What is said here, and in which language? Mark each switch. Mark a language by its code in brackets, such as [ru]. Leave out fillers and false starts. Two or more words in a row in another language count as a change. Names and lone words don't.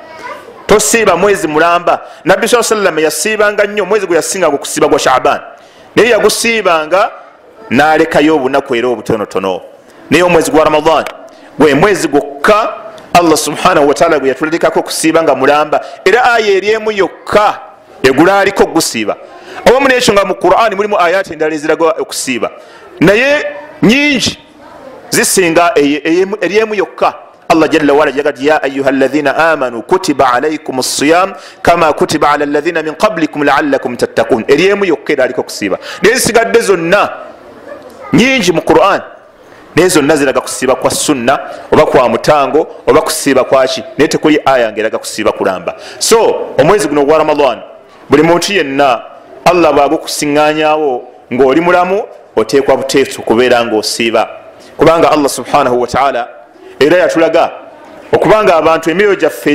[lg] tosiiba mwezi mulamba nabbi saa sallam yasiibanga nnyo omwezi gwe yasinganga okusiiba gwa shaaban naye yagusiibanga nalekayo obunaku era obutonotono naye omwezi gwa ramadan gwe mwezi gwokka [ar] الله سبحانه وتعالى [lg] gwe yatulalikako okusiiba nga mulamba era aya eri emu yokka egulaaliko gusiiba awamu nekyo nga mu Qur'ani mulimu ayati endala eziraga okusiiba naye nyingi zisinga eri emu yokka Allah [ar] جل وعلا [lg] jagati [ar] يا أيها الذين آمنوا كتب عليكم الصيام كما كتب على الذين من قبلكم لعلكم تتقون [lg] eri emu yokka eraliko okusiiba naye zisigadde zonna nyingi mu Qur'an naye zonna ziraga kusiiba kwa sunna oba kwa mutango oba kusiiba kwaki naye tekuli aya ngeraga kusiiba kulamba so omwezi guno gwa ramadan buli muntu yenna Allah bwagukusiŋŋaanyaawo ng'oli mulamu oteekwa buteefu okubeera ng'osiiba kubanga [ar] الله سبحانه وتعالى [lg] era yatulaga okubanga abantu emyoyo gyaffe